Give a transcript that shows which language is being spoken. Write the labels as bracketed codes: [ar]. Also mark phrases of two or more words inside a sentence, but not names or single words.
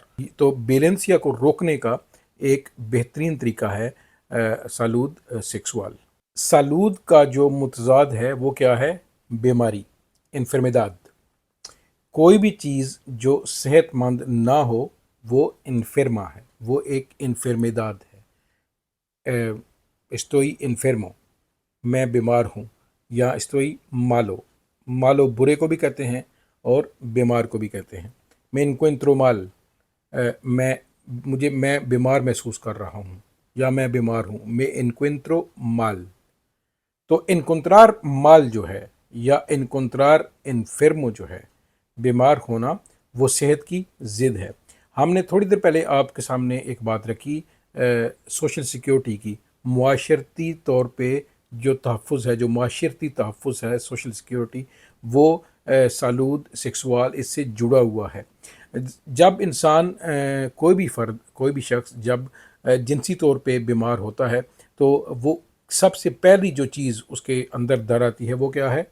[ur] تو ویولینسیا کو روکنے کا ایک بہترین طریقہ ہے [es] salud sexual. [ur] سالود کا جو متضاد ہے وہ کیا ہے? بیماری، انفرمیداد. کوئی بھی چیز جو صحت مند نہ ہو وہ انفرما ہے، وہ ایک انفرمیداد ہے. [es] estoy enfermo, [ur] میں بیمار ہوں، یا [es] estoy malo, [ur] مالو برے کو بھی کہتے ہیں اور بیمار کو بھی کہتے ہیں. [es] मैं encuentro mal, [ur] میں بیمار محسوس کر رہا ہوں یا میں بیمار ہوں، میں [es] encuentro mal। [ur] तो [es] encontrar mal [ur] جو ہے یا [es] encontrar enfermo [ur] جو ہے، بیمار ہونا، وہ صحت کی ضد ہے. ہم نے تھوڑی دیر پہلے آپ کے سامنے ایک بات رکھی [en] social security [ur] کی، معاشرتی طور پہ جو تحفظ ہے، جو معاشرتی تحفظ ہے، [en] social security, [ur] وہ [es] salud sexual [ur] اس سے جڑا ہوا ہے۔ جب انسان کوئی بھی فرد، کوئی بھی شخص جب جنسی طور پہ بیمار ہوتا ہے تو وہ سب سے پہلی جو چیز اس کے اندر در آتی ہے وہ کیا ہے؟